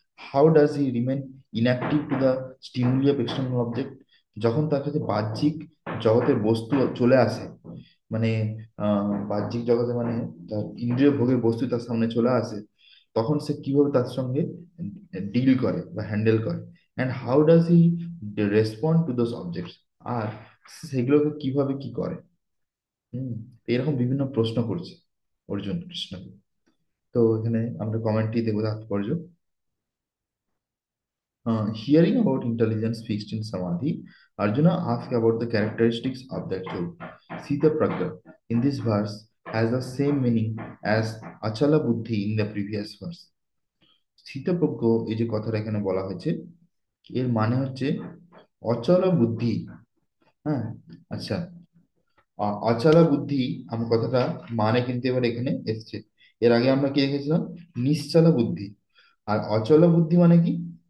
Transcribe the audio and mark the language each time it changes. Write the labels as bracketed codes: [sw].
[en] how does he remain inactive to the stimuli of external object, [bn] যখন তার কাছে বাহ্যিক জগতের বস্তু চলে আসে, মানে বাহ্যিক জগতে মানে তার ইন্দ্রিয় ভোগের বস্তু তার সামনে চলে আসে, তখন সে কিভাবে তার সঙ্গে ডিল করে বা হ্যান্ডেল করে। [en] and how does he respond to those objects, [bn] আর সেগুলোকে কিভাবে কি করে। হম, এরকম বিভিন্ন প্রশ্ন করছে অর্জুন কৃষ্ণকে। তো এখানে আমরা কমেন্টটি দেখবো তাৎপর্য। [en] Hearing about intelligence fixed in samadhi, Arjuna asked about the characteristics of that soul. Sita Pragya in this verse has the same meaning as Achala Buddhi in the previous verse. [bn] স্থিতপ্রজ্ঞ, এই যে কথাটা এখানে বলা হয়েছে, এর মানে হচ্ছে অচল বুদ্ধি। হ্যাঁ, আচ্ছা। অচল বুদ্ধি, আমার কথাটা মানে কিন্তু এবার এখানে এসছে। এর আগে আমরা কি দেখেছিলাম? নিশ্চল বুদ্ধি। আর অচল বুদ্ধি মানে কি?